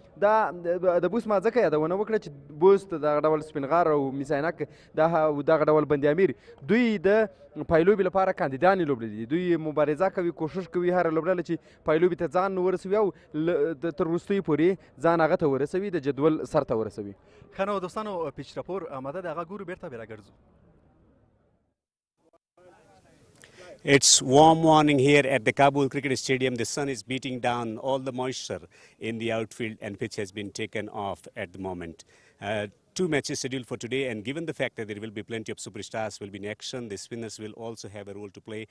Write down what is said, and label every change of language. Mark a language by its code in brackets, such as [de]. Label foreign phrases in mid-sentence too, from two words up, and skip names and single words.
[ps] دا د بوس ما ځکه یادونه وکړه چې بوس دغه ډول سپین غر او میس-e-Ainak دغه ډول بند-e-Amir دوی د پایلوبې لپاره کاندیدانې لوبډلې دي. دوی مبارزه کوي، کوښښ کوي هره لوبډله چې پایلوبې ته ځان ورسوي او تر وروستیو پورې ځان هغه ته ورسوي، د جدول سر ته ورسوي. ښه نو دوستانو پیچ راپور آماده ده، هغه ګورو بیرته بیا راګرځو. [en] It's warm morning here at the Kabul Cricket Stadium. The sun is beating down all the moisture in the outfield and pitch has been taken off at the moment. Two matches scheduled for today, and given the fact that there will be plenty of superstars will be in action, the spinners will also have a role to play.